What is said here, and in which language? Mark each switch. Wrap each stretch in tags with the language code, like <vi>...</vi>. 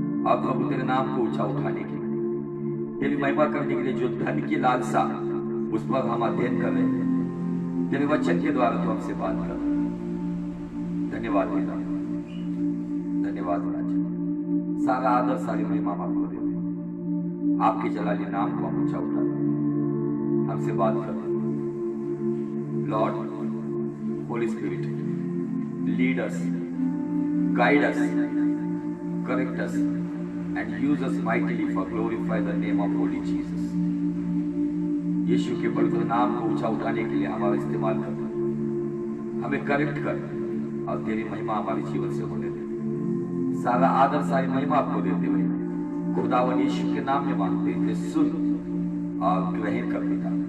<hi>अब प्रभु तेरे नाम को ऊंचा उठाने के लिए, तेरी महिमा करने के लिए जो धन की लालसा, उस पर हम अध्ययन कर रहे हैं, तेरे वचन के द्वारा तो हमसे बात कर। धन्यवाद पिता, धन्यवाद राजा। सारा आदर, सारी महिमा आपको दे, आपके जलाली नाम को हम ऊंचा उठाते, हमसे बात कर Lord.</hi> <en>Holy Spirit, lead us, guide us, correct us, and use us mightily for glorify the name of Holy Jesus.</en> <hi>यीशु के पवित्र नाम को ऊंचा उठाने के लिए हमारा इस्तेमाल कर, हमें करेक्ट कर और तेरी महिमा हमारे जीवन से होने दे। सारा आदर सारी महिमा आपको देते हुए खुदावन यीशु के नाम में मांगते हैं, सुन और ग्रहण कर पिता।</hi>